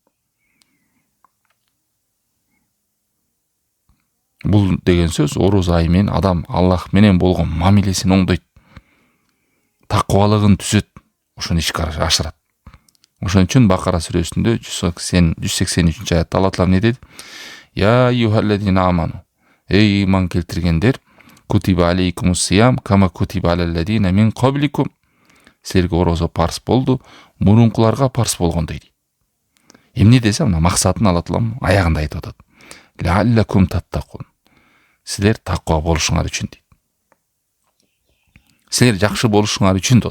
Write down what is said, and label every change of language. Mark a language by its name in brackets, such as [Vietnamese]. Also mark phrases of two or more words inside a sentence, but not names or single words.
[Kyrgyz] Бул деген сөз ороз айы менен адам Аллах менен болгон мамилесин оңдойт, такыбалыгын түзөт, ошону ишке ашырат. Ошон үчүн Бакара сүрөсүндө 183 аятта Алла Таала эмне деди? [Arabic] يا أيها الذين آمنوا, [Kyrgyz] эй иман келтиргендер, [Arabic] كتب عليكم الصيام كما كتب على الذين من قبلكم. [Kyrgyz] Силерге орозо парз болду, мурункуларга парз болгондой дейт. Эмне десе, мына максатын Алла Таалам аягында айтып атат. [Arabic] لعلكم تتقون. [Kyrgyz] Силер таква болушуңар үчүн дейт. Силер жакшы болушуңар үчүн дейт.